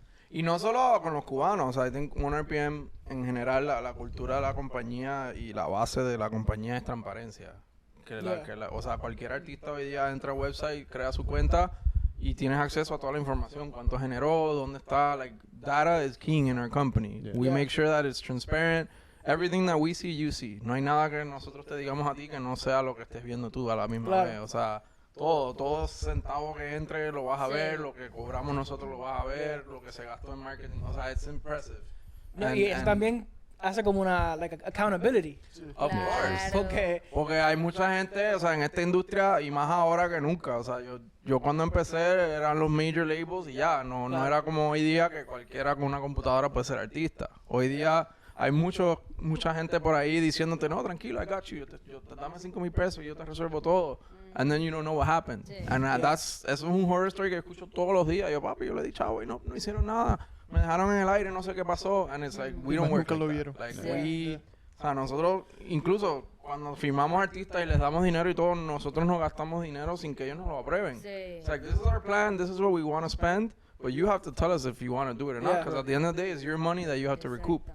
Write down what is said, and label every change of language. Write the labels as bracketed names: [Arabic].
[Spanish] Y no solo con los cubanos, o sea, [English] I think [Spanish] 1RPM en general, la cultura de la compañía y la base de la compañía es transparencia. O sea, cualquier artista hoy día entra al website, crea su cuenta y tienes acceso a toda la información, cuánto generó, dónde está, like, [English] data is king in our company. We make sure that it's transparent. Everything that we see, you see. [Spanish] No hay nada que nosotros te digamos a ti que no sea lo que estés viendo tú a la misma vez. O sea, todo centavo que entre lo vas a ver, lo que cobramos nosotros lo vas a ver, lo que se gastó en marketing. O sea, [English] it's impressive. [Spanish] Y eso también hace como una accountability. [English] Of course. [Spanish] Porque hay mucha gente, o sea, en esta industria y más ahora que nunca. O sea, yo cuando empecé eran los major labels y ya, no era como hoy día que cualquiera con una computadora puede ser artista. Hoy día hay mucha gente por ahí diciéndote, no, tranquilo, [English] I got you, [Spanish] yo te dame $5,000 y yo te resuelvo todo. [English] And then you don't know what happened. And [Spanish] eso es un horror story que escucho todos los días. Yo, papi, yo le he dicho, güey, no hicieron nada. Me dejaron en el aire, no sé qué pasó. [English] And it's like, we don't work like that. Like, [Spanish] o sea, nosotros, incluso cuando firmamos artistas y les damos dinero y todo, nosotros nos gastamos dinero sin que ellos nos lo aprueben. [English] It's like, this is our plan, this is what we want to spend. But you have to tell us if you want to do it or not, because at the end of the day, it's your money that you have to recoup.